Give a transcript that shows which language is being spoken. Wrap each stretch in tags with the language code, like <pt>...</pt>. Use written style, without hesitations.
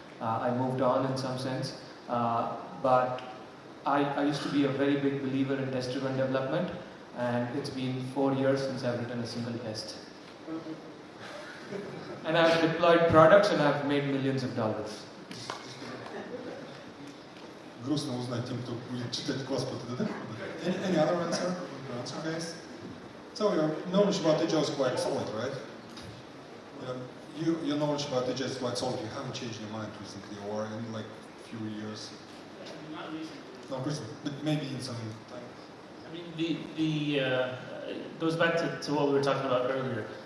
<en>I moved on in some sense, but I used to be a very big believer in test-driven development, and it's been 4 years since I've written a single test. And I've deployed products and I've made millions of dollars.</en> <ru>Грустно узнать тем, кто будет читать класс по ТДД.</ru> <en>Any other answer? Guys? So your knowledge about Agile is quite solid, right? Your knowledge about Agile is quite solid. You haven't changed your mind recently, or in like few years. Not recently. Not recently, but maybe in some time. I mean, it goes back to what we were talking about earlier.</en>